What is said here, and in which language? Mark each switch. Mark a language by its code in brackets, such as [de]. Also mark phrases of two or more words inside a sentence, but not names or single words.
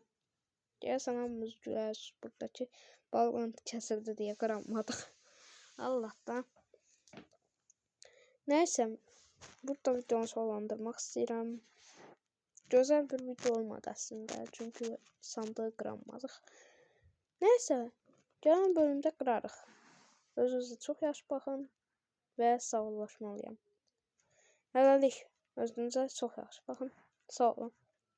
[tr] Gelsen hamımız güleriz buradaki bağlantı kesildi diye kıramadık. Allah'tan. Neyse. Burada videonu sonlandırmak istəyirəm. Güzel bir video olmadı aslında çünkü sandığı kıramadık. Neyse. Gelen bölümde kırarıq. [az] Özünüzə çox yaxşı baxın və sağollaşmalıyam. Hələlik özünüzə çox yaxşı baxın. Sağ olun.